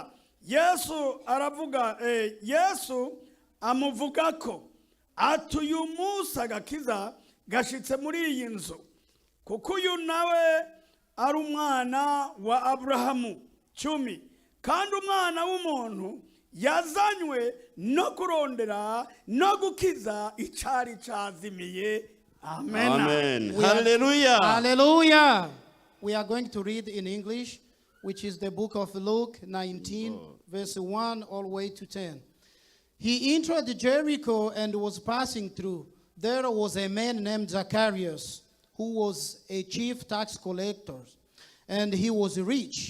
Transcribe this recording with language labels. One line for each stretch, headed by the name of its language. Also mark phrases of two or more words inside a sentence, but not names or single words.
Rundi: Yesu aravuga, Yesu amuvugako ati uyu munsi agakiza gashitse muri iyi nzu, kuko uyu nawe ari umwana wa Aburahamu. 10. Kandi umwana w'umuntu yazanywe no kurondera no gukiza icari cazimiye. Amen. Amen. Hallelujah. Hallelujah.
English: We are going to read in English, which is the book of Luke 19, verse 1 all the way to 10. He entered Jericho and was passing through. There was a man named Zacharias, who was a chief tax collector, and he was rich.